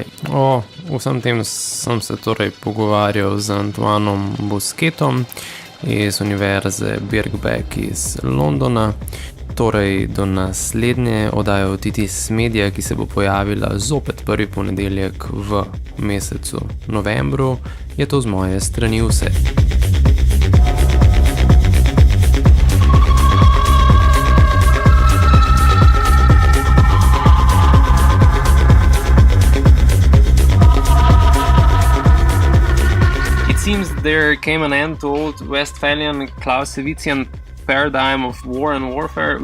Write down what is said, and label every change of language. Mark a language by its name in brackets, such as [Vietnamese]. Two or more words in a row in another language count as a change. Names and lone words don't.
[Slovenian] O vsem tem sem se torej pogovarjal z Antoinom Bousquetom iz Univerze Birkbeck iz Londona. Torej do naslednje oddaje Otitis Media, ki se bo pojavila zopet prvi ponedeljek v mesecu novembru, je to z moje strani vse. [English] It seems there came an end to old Westphalian Clausewitzian paradigm of war and warfare,